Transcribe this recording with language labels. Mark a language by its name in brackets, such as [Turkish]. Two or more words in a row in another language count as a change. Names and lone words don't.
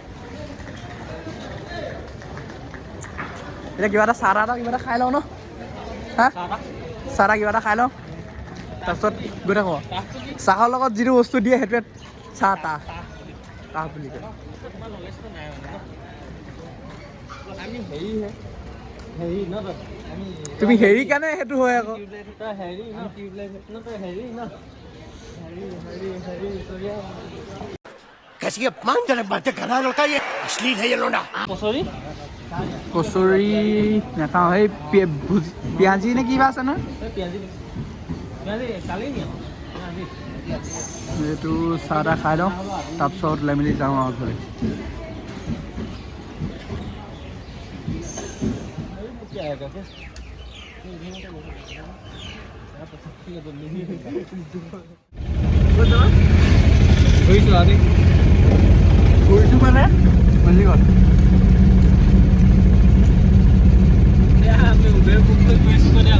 [Assamese] এতিয়া কিবা এটা চাহ তাহ কিবা এটা খাই লওঁ ন, হা চাহ তাহ কিবা এটা খাই লওঁ, তাৰপিছত গৈ থাকোঁ। চাহৰ লগত যিটো বস্তু দিয়ে সেইটোৱে চাহ তাহ তাহ বুলি কয়। তুমি হেৰি কাৰণে সেইটো হয় আকৌ। [Hindi] कैसी अपमानजनक बातें कर रहा है लड़का, ये अश्लील है ये लोना। [Assamese] কচুৰি নাখাওঁ, সেই পিঁয়াজি নে কিবা আছে নহয়, এইটো চাহ তাহ খাই লওঁ তাৰপিছত ওলাই মেলি যাওঁ আৰু ঘৰলৈ। ঘূৰিছোঁ মানে মন্দিৰত আমি উবেৰ বুক কৰি গৈ আছোঁ।